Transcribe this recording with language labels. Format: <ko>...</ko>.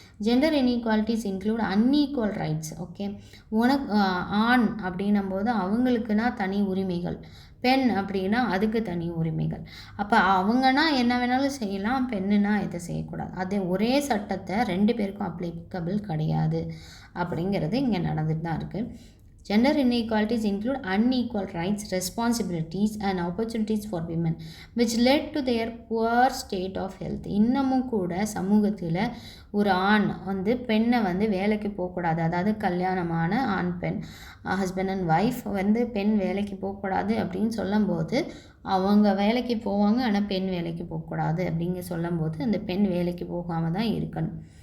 <en>Gender inequalities include unequal rights.</en> <ta>Okay, உனக்கு ஆண் அப்படின்னும்போது அவங்களுக்குனா தனி உரிமைகள், பெண் அப்படின்னா அதுக்கு தனி உரிமைகள். அப்போ அவங்கன்னா என்ன வேணாலும் செய்யலாம், பெண்ணுனா இதை செய்யக்கூடாது. அதே ஒரே சட்டத்தை 2 பேருக்கும் அப்ளிகபிள் கிடையாது அப்படிங்கிறது இங்கே நடந்துட்டு தான் இருக்குது.</ta> <en>Gender inequalities include unequal rights, responsibilities and opportunities for women, which led to their poor state of health.</en> <ta>இன்னமும் கூட சமூகத்தில் ஒரு ஆண் வந்து பெண்ணை வந்து வேலைக்கு போகக்கூடாது, அதாவது கல்யாணமான ஆண் பெண் ஹஸ்பண்ட் அண்ட் ஒய்ஃப் வந்து பெண் வேலைக்கு போகக்கூடாது அப்படின்னு சொல்லும்போது அவங்க வேலைக்கு போவாங்க, ஆனால் பெண் வேலைக்கு போகக்கூடாது அப்படிங்க சொல்லும்போது அந்த பெண் வேலைக்கு போகாமல் தான் இருக்கணும்.</ta>